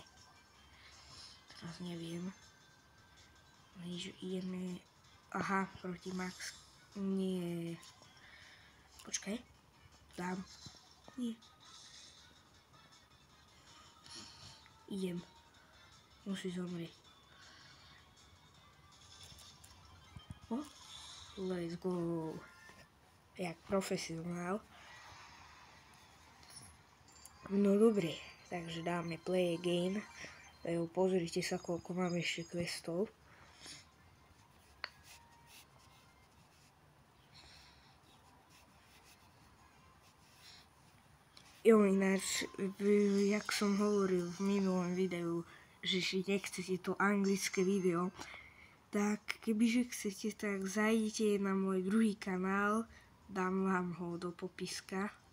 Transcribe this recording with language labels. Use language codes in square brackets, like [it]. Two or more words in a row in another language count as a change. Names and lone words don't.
[sk] Teraz neviem. Ideme... Aha, proti Max. Nie. Počkaj. Dám. Nie. Idem. Musí zomrieť. [en] Let's go. [sk] Jak profesionál. No dobre, takže dáme [en] play again. [sk] Pozrite sa, koľko mám ešte questov. Ináč, jak som hovoril v minulom videu, že si nechcete to anglické video, tak kebyže chcete, tak zajdite na môj druhý kanál, dám vám ho do popiska.